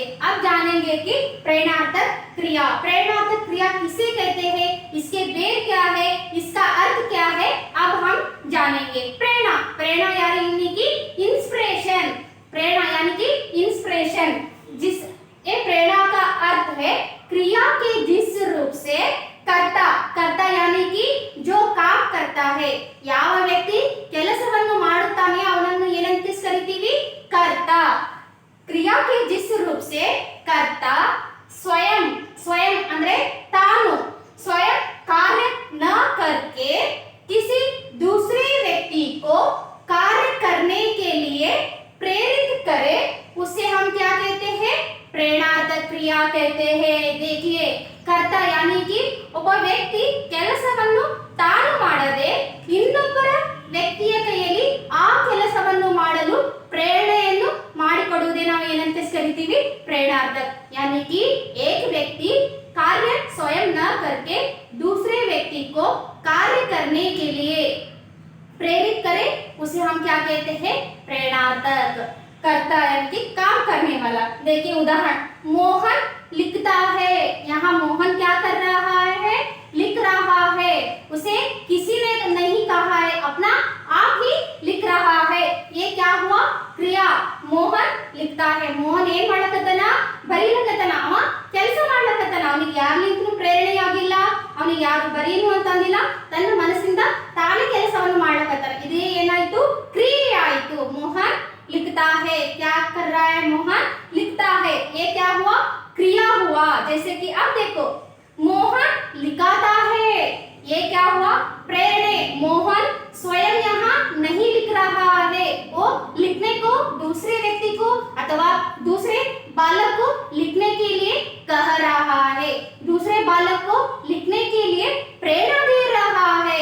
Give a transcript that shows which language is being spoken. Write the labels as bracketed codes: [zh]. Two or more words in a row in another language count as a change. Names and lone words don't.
[hi] अब जानेंगे कि प्रेरणार्थक क्रिया किसे कहते हैं, इसके भेद क्या है, इसका अर्थ क्या है, अब हम जानेंगे। प्रेरणा यानी कि इंस्पिरेशन, जिस ये प्रेरणा का अर्थ है क्रिया के जिस रूप से कर्ता यानी कि जो काम करता है, [kn] ಯಾವ ವ್ಯಕ್ತಿ ಕೆಲಸವನ್ನು ಮಾಡುತ್ತಾನೆ ಅವನನ್ನು ಏನಂತ ಕರೀತೀವಿ, [hi] कर्ता। क्रिया के जिस रूप से कर्ता स्वयं [kn] ಅಂದ್ರೆ ತಾನು [hi] स्वयं कार्य न करके किसी दूसरे व्यक्ति को कार्य करने के लिए प्रेरित करे, उसे हम क्या कहते हैं, प्रेरणार्थक क्रिया कहते हैं। देखिए, कर्ता यानी कि [kn] ಒಬ್ಬ ವ್ಯಕ್ತಿ ಕೆಲಸವನ್ನು ತಾನು ಮಾಡದೆ ಇನ್ನೊಬ್ಬರ ವ್ಯಕ್ತಿಯ ಕೈಯಲ್ಲಿ ಆ ಕೆಲಸವನ್ನು ಮಾಡಲು प्रेरणೆಯನ್ನು ಮಾಡಿಕೊಡುವುದೇ ನಾವು ಏನಂತ ಕರೀತೀವಿ, [hi] प्रेरणार्थक। यानी कि एक व्यक्ति कार्य स्वयं न करके दूसरे व्यक्ति को कार्य करने के लिए प्रेरित करे, उसे हम क्या कहते हैं, प्रेरणार्थक। करता यानी कि काम करने वाला। देखिए उदाहरण, मोहन लिखता है, यहाँ मोहन क्या कर रहा है, लिख रहा है। उसे किसी ने नहीं कहा है, अपना आप ही लिख रहा है। ये क्या हुआ, क्रिया। मोहन लिखता है, मोहन [kn] ಏನ್ ಮಾಡಕತ್ತನ, ಬರೀಲಕತ್ತನ, ಅವ ಕೆಲಸ ಮಾಡ್ಲಕತ್ತನ, ಅವನಿಗೆ ಯಾರ್ಲಿಂದನೂ ಪ್ರೇರಣೆ ಆಗಿಲ್ಲ, ಅವನಿಗೆ ಯಾರು ಬರೀನು ಅಂತ ಅಂದಿಲ್ಲ, ತನ್ನ ಮನಸ್ಸಿಂದ ತಾನೇ ಕೆಲಸವನ್ನು ಮಾಡ್ಲಕತ್ತನ, ಇದೇ ಏನಾಯ್ತು, ಕ್ರಿಯೆ ಆಯ್ತು। [hi] मोहन लिखता है, क्या कर रहा है, मोहन लिखता है, ये क्या हुआ, क्रिया हुआ। जैसे कि अब देखो, मोहन लिखाता है, ये क्या हुआ, प्रेरणे। मोहन स्वयं यहाँ नहीं लिख रहा है, वो लिखने को दूसरे व्यक्ति को अथवा दूसरे बालक को लिखने के लिए कह रहा है, दूसरे बालक को लिखने के लिए प्रेरणा दे रहा है।